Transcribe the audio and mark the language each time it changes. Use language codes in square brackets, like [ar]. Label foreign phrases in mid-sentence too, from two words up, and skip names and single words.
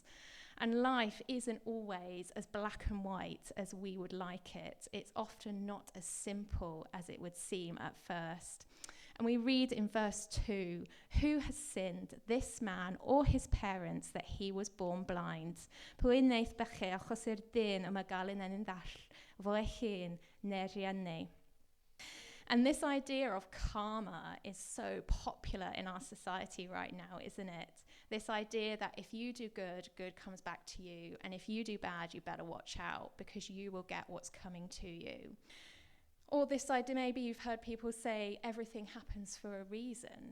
[en] And life isn't always as black and white as we would like it. It's often not as simple as it would seem at first. And we read in verse 2, who has sinned, this man or his parents, that he was born blind? [cy] Pwy wnaeth bechu achos i'r dyn yma gael yn ddall fo ei hun neu'r rhieni? [en] And this idea of karma is so popular in our society right now, isn't it? This idea that if you do good, good comes back to you. And if you do bad, you better watch out because you will get what's coming to you. Or this idea, maybe you've heard people say everything happens for a reason.